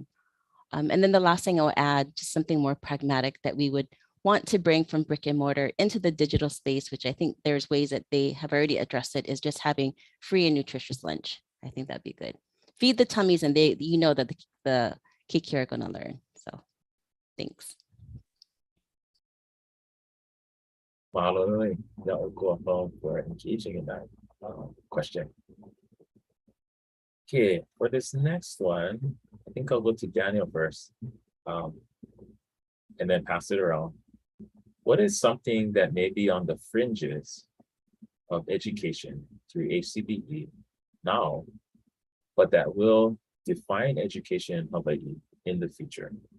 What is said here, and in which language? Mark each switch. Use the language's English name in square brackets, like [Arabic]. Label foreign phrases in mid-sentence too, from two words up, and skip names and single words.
[English] And then the last thing I'll add, just something more pragmatic that we would want to bring from brick and mortar into the digital space, which I think there's ways that they have already addressed it, is just having free and nutritious lunch. I think that'd be good. Feed the tummies and they, you know that the kiki are gonna learn. So thanks. Mahalo ʻŌlino for engaging in that question. Okay, for this next one, I think I'll go to Daniel first, and then pass it around. What is something that may be on the fringes of education through Hcbe now, but that will define education in Hawaii in the future?